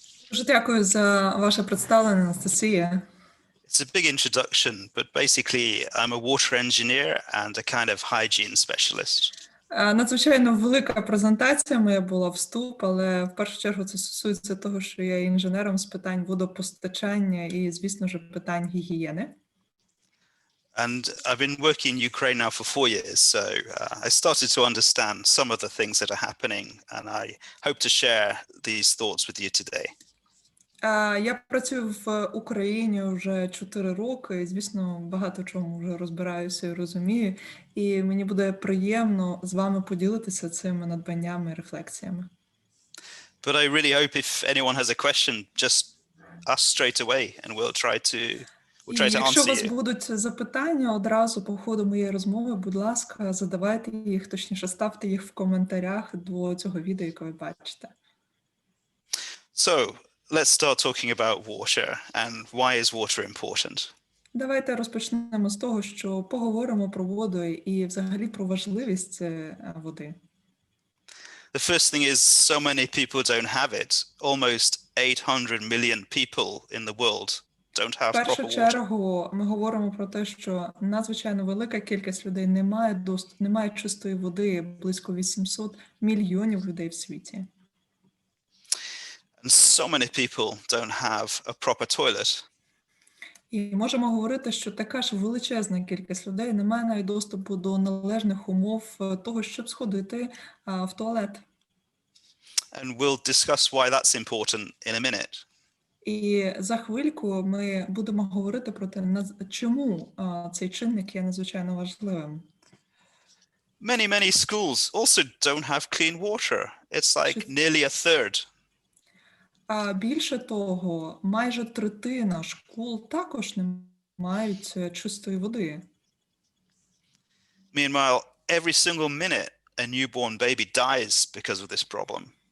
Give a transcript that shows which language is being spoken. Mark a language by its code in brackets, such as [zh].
[uk] Дуже дякую за ваше представлення, Анастасія. [en] It's a big introduction, but basically I'm a water engineer and a kind of hygiene specialist. [uk] Надзвичайно велика презентація моя була, вступ, але в першу чергу це стосується того, що я є інженером з питань водопостачання і, звісно ж, питань гігієни. [en] And I've been working in Ukraine now for 4 years, so I started to understand some of the things that are happening, and I hope to share these thoughts with you today. [uk] Я працюю в Україні вже 4 роки, і, звісно, багато чому вже розбираюся і розумію, і мені буде приємно з вами поділитися цими надбаннями і рефлексіями. [en] But I really hope if anyone has a question, just ask straight away, and we'll try to [uk] Якщо у вас [en] answer you. [uk] будуть запитання одразу по ходу моєї розмови, будь ласка, задавайте їх, точніше, ставте їх в коментарях до цього відео, яке ви бачите. [en] So, let's start talking about water and why is water important? [uk] Давайте розпочнемо з того, що поговоримо про воду і взагалі про важливість води. [en] The first thing is so many people don't have it. Almost 800 million people in the world don't have [uk] В першу [en] proper water. [uk] чергу ми говоримо про те, що надзвичайно велика кількість людей не має чистої води, близько 800 мільйонів людей в світі. [en] And so many people don't have a proper toilet. [uk] І можемо говорити, що така ж величезна кількість людей не має навіть доступу до належних умов того, щоб сходити в туалет. [en] And we'll discuss why that's important in a minute. [uk] І за хвильку ми будемо говорити про те, чому цей чинник є надзвичайно важливим. [en] Many schools also don't have clean water. It's like nearly a third. [uk] А більше того, майже третина школ також не мають чистої води. [en] Meanwhile, every single minute a newborn baby dies because of this problem.